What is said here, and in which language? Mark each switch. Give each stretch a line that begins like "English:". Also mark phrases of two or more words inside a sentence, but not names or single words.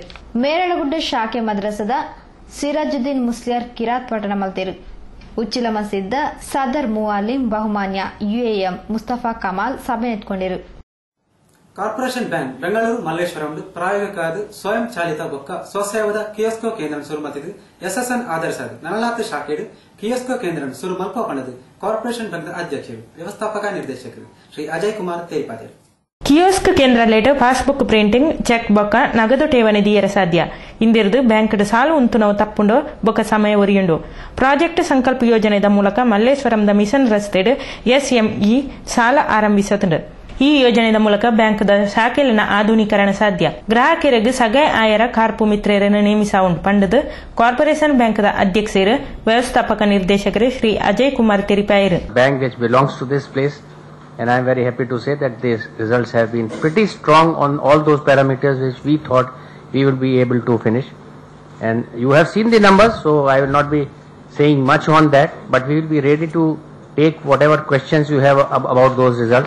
Tulu: ಮೇರಳಗುಡ್ಡ ಶಾಖೆ ಮದ್ರಸದ ಸಿರಾಜುದ್ದೀನ್ ಮುಸ್ಲಿಯರ್ ಕಿರಾತ್ ಪಠಣ ಮಲ್ತಿರು. ಉಚ್ಚಿಲ ಮಸೀದ ಸದರ್ ಮುವಾಲಿಂ ಬಹುಮಾನ್ಯ ಯುಎಎಂ ಮುಸ್ತಫಾ ಕಮಾಲ್ ಸಭೆ ಎತ್ಕೊಂಡಿರು. ಕಾರ್ಪೊರೇಷನ್ ಬ್ಯಾಂಕ್ ಬೆಂಗಳೂರು ಮಲ್ಲೇಶ್ವರಂ ಪ್ರಾಯೋಗಿಕ ಸ್ವಯಂ ಚಾಲಿತ ಬೊಕ್ಕ ಸ್ವಸೇವದ ಕಿಯೋಸ್ಕೋ ಕೇಂದ್ರ ಸುರುಮತಿದು ಎಸ್ಎಸ್ಎನ್ ಆಧರಿಸದು ನನಲಾತ್ ಶಾಖೆಡು ಕಿಯೋಸ್ಕೋ ಕೇಂದ್ರ ಸುರು ಮಲ್ಪ ಪಣದು ಕಾರ್ಪೊರೇಷನ್ ಬ್ಯಾಂಕ್ ಅಧ್ಯಕ್ಷರು ವ್ಯವಸ್ಥಾಪಕ ನಿರ್ದೇಶಕರು ಶ್ರೀ ಅಜಯ್ ಕುಮಾರ್ ತೇಪಾದೆ. ಕಿಯೋಸ್ಕ್ ಕೇಂದ್ರಲೇಟ್
English: passbook printing
Tulu: ಚೆಕ್ ಬೊಕ್ಕ ನಗದು ಠೇವಣಿ ದೀಯರ ಸಾಧ್ಯ ಇಂದಿರ್ದು ಬ್ಯಾಂಕ್ಡ್ ಸಾಲು ಉಂತುನವು ತಪ್ಪುಂಡು ಬೊಕ್ಕ ಸಮಯ ಒರಿಯುಂಡು. ಪ್ರಾಜೆಕ್ಟ್ ಸಂಕಲ್ಪ ಯೋಜನೆದ ಮೂಲಕ ಮಲ್ಲೇಶ್ವರಂದ ಮಿಷನ್ ರಸ್ತೆಡ್ ಎಸ್ಎಂಇ ಸಾಲ ಆರಂಭಿಸತುಂಡು. ಈ ಯೋಜನೆಯ ಮೂಲಕ ಬ್ಯಾಂಕ್ದ ಶಾಖೆಲಿನ ಆಧುನೀಕರಣ ಸಾಧ್ಯ. ಗ್ರಾಹಕರಿಗೆ ಸಗೈ ಆಯರ ಕಾರ್ಪು ಮಿತ್ರರನ್ನು ನೇಮಿಸಾವುಂಡು ಪಂಡದು ಕಾರ್ಪೊರೇಷನ್ ಬ್ಯಾಂಕ್ದ ಅಧ್ಯಕ್ಷರು ವ್ಯವಸ್ಥಾಪಕ ನಿರ್ದೇಶಕರು ಶ್ರೀ ಅಜಯ್ ಕುಮಾರ್ ತಿರಿಪಾಯರು.
English: Bank which belongs to this place, and I am very happy to say that these results have been pretty strong on all those parameters which we thought we will be able to finish. And you have seen the numbers, so I will not be saying much on that, but we will be ready to take whatever questions you have about those results.